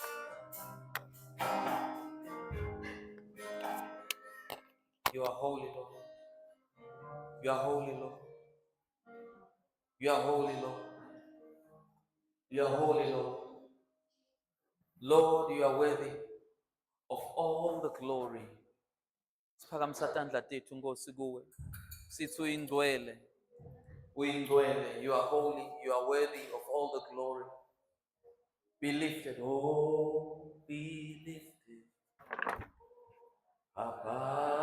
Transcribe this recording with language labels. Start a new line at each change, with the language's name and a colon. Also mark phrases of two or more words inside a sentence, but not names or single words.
English: You are holy, Lord. You are holy, Lord. You are holy, Lord. You are holy, Lord. Lord, you are worthy of all the glory.
Swati: Siphakamisa tandla tethu Nkosi kuwe. Sithi uyingcwele. Uyingcwele.
English: You are holy. You are worthy of all the glory. Be lifted. Oh, be lifted. Above